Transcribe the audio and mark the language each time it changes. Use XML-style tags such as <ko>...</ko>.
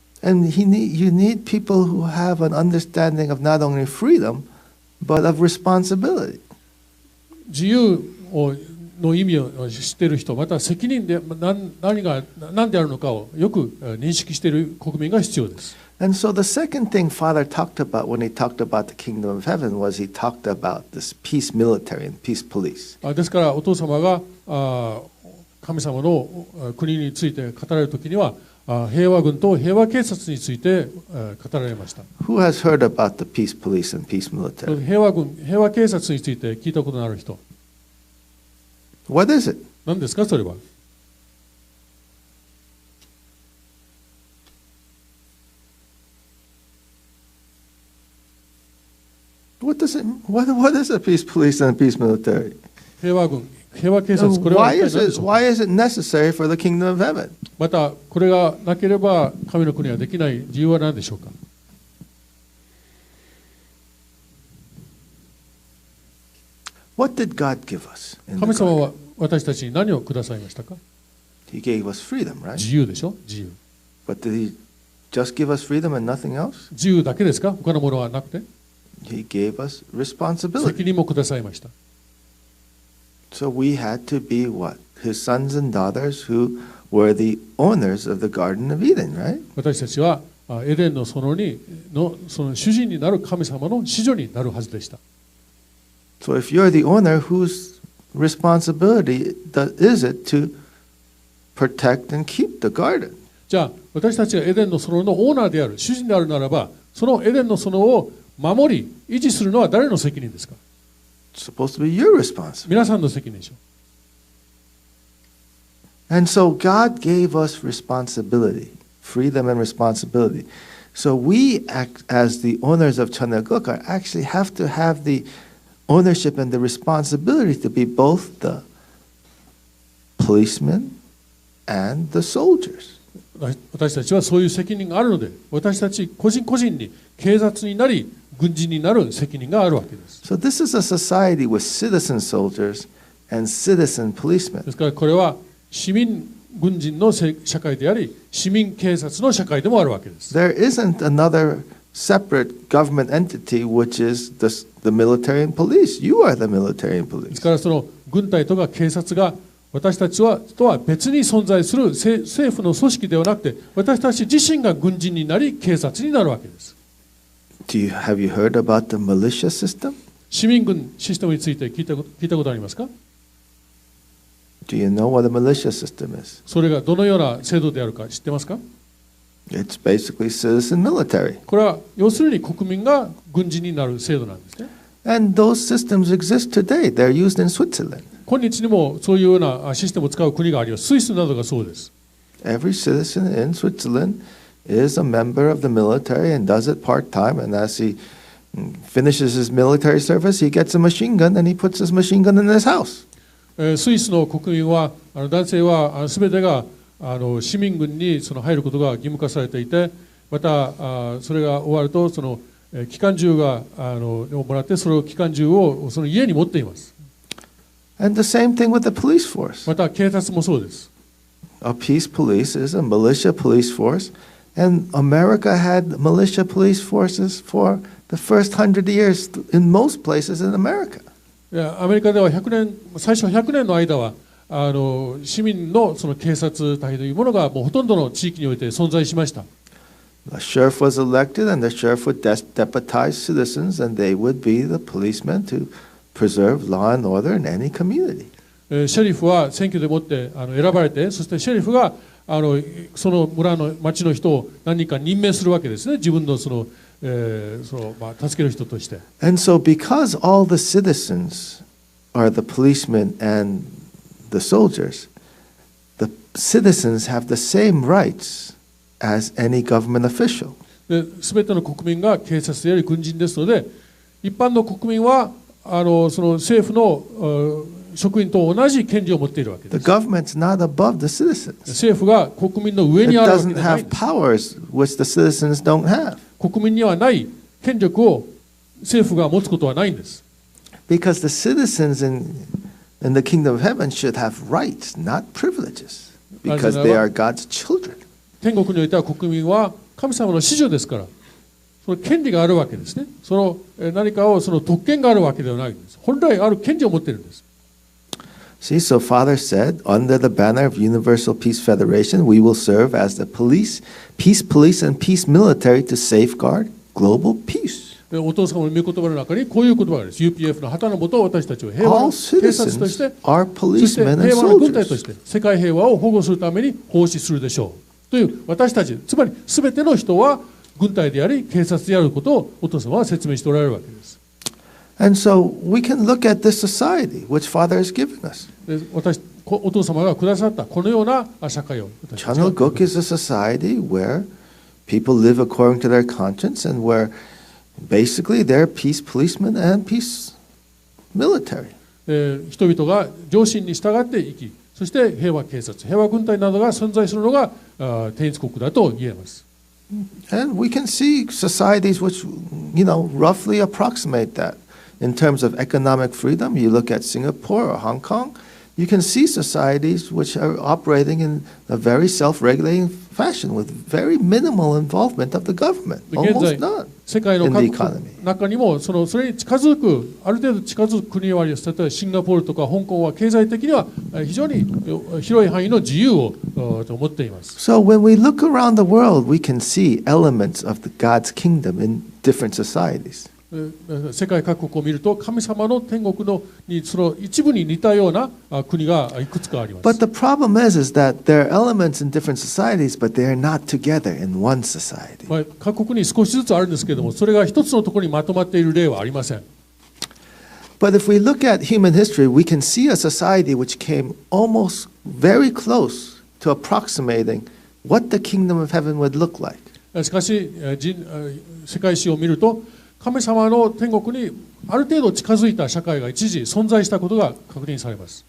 <en>And you need people who have an understanding of not only freedom, but of responsibility.</en> <ja>自由の意味を知っている人、また責任で何が何であるのかをよく認識している国民が必要です。</ja> <en>And so the second thing Father talked about when he talked about the kingdom of heaven was he talked about this peace military and peace police.</en> <ja>ですからお父様が神様の国について語られるときには平和軍と平和警察について語られました。</ja> <en>Who has heard about the peace police and peace military?</en> <ja>平和軍、平和警察について聞いたことのある人。</ja> <en>What is it?</en> <ja>何ですかそれは。</ja> <en>What is a peace police and a peace military?</en> <ja>平和軍、平和警察、これは</ja> <en>Why is it necessary for the kingdom of heaven?</en> <ja>またこれがなければ神の国はできない理由は何でしょうか。</ja> <en>What did God give us?</en> <ja>神様は私たちに何をくださいましたか。</ja> <en>He gave us freedom, right?</en> <ja>自由でしょ、自由。</ja> <en>But did He just give us freedom and nothing else?</en> <ja>自由だけですか、他のものはなくて。</ja> <en>He gave us responsibility.</en> <ja>責任もくださいました。</ja> <en>So we had to be what? His sons and daughters who were the owners of the Garden of Eden, right?</en> <ja>私たちはエデンの園のその主人になる神様の子女になるはずでした。</ja> <en>So if you're the owner, whose responsibility is it to protect and keep the garden?</en> <ja>じゃあ私たちがエデンの園のオーナーである主人であるならば、そのエデンの園を守り維持するのは誰の責任ですか。</ja> <en>It's supposed to be your responsibility.</en> <ja>皆さんの責任でしょう。</ja> <en>And so God gave us responsibility, freedom and responsibility. So we, as the owners of Chanagokar, actually have to have the ownership and the responsibility to be both the policemen and the soldiers.</en> <ja>私たちはそういう責任があるので、私たち個人個人に警察になり軍人になる責任があるわけです。</ja> <en>So this is a society with citizen soldiers and citizen policemen.</en> <ja>ですからこれは市民軍人の社会であり、市民警察の社会でもあるわけです。</ja> <en>There isn't another separate government entity which is the military and police. You are the military and</en> <ja>です</ja> <en>police.</en> <ja>からその軍隊とか警察が私たちとは別に存在する政府の組織ではなくて、私たち自身が軍人になり警察になるわけです。</ja> <en>Have you heard about the militia system?</en> <ja>市民軍システムについて聞いたことありますか。</ja> <en>Do you know what a militia system is?</en> <ja>それがどのような制度であるか知ってますか。</ja> <en>It's basically citizen military.</en> <ja>これは要するに国民が軍人になる制度なんですね。</ja> <en>And those systems exist today. They're used in Switzerland.</en> <ja>今日にもそういうようなシステムを使う国があります。スイスなどがそうです。</ja> <en>Every citizen in Switzerland is a member of the military and does it part-time. And as he finishes his military service, he gets a machine gun and he puts his machine gun in his house.</en> <ja>スイスの国民は男性はすべてが市民軍に入ることが義務化されていて、またそれが終わるとその機関銃をもらってその機関銃をその家に持っています。</ja> <en>And the same thing with the police force.</en> <ja>また警察もそうです。</ja> <en>A peace police is a militia police force, and America had militia police forces for the first 100 years in most places in America.</en> <ja>アメリカでは最初100年の間は市民のその警察隊というものがもうほとんどの地域において存在しました。</ja> <en>A sheriff was elected, and the sheriff would deputize citizens, and they would be the policemen to preserve law and order in any community.</en> <ja>シェリフは選挙でもって選ばれて、そしてシェリフがその村の町の人を何人か任命するわけですね。自分の助ける人として。</ja> <en>And so, because all the citizens are the policemen and the soldiers, the citizens have the same rights as any government official.</en> <ja>すべての国民が警察であり軍人ですので、一般の国民はその政府の職員と同じ権利を持っているわけです。</ja> <en>The government's not above the citizens.</en> <ja>政府が国民の上にあるわけで</ja> <en>It</en> <ja>はな</ja> <en>doesn't</en> <ja>い。</ja> <en>have powers which the citizens don't have.</en> <ja>国民にはない権力を政府が持つことはないんです。</ja> <en>Because the citizens in the kingdom of heaven should have rights, not privileges, because they are God's children.</en> <ja>天国においては国民は神様の子女ですから、その権利があるわけですね。その何かをその特権があるわけではないんです。本来ある権利を持っているんです。</ja> <en>See, so Father said, under the banner of Universal Peace Federation, we will serve as the peace police and peace military to safeguard global peace.</en> <ja>お父様の御言葉の中にこういう言葉があります。UPF の旗の下、私たちを平和の警察として、そして平和の軍隊として、世界平和を保護するために奉仕するでしょう。という私たち、つまり全ての人は軍隊であり、警察であることをお父様は説明しておられるわけです。</ja> <en>And so we can look at this society which Father is giving us.</en> <ja>お父様がくださったこのような社会を。</ja> <en>Chanuguk is a society where people live according to their conscience and where basically they're peace policemen and peace military.</en> <ja>人々が良心に従って生き、そして平和警察、平和軍隊などが存在するのが天一国だと言えます。</ja> <en>And we can see societies which, roughly approximate that. In terms of economic freedom, you look at Singapore or Hong Kong, you can see societies which are operating in a very self-regulating fashion with very minimal involvement of the government, almost none</en> <ja>世界の</ja> <en>in</en> <ja>各</ja> <en>the</en> <ja>国</ja> <en>economy.</en> <ja>中にもそれに近づく、ある程度近づく国はあります。例えばシンガポールとか香港は経済的には非常に広い範囲の自由を持っています。</ja> <en>So when we look around the world, we can see elements of God's kingdom in different societies.</en> <ja>世界各国を見ると神様の天国にその一部に似たような国がいくつかあります。</ja> <en>But the problem is that there are elements in different societies, but they are not together in one society.</en> <ja>各国に少しずつあるんですけれども、それが一つのところにまとまっている例はありません。</ja> <en>But if we look at human history, we can see a society which came almost very close to approximating what the kingdom of heaven would look like.</en> <ja>しかし世界史を見ると、神様の天国にある程度近づいた社会が一時存在したことが確認されます。</ja>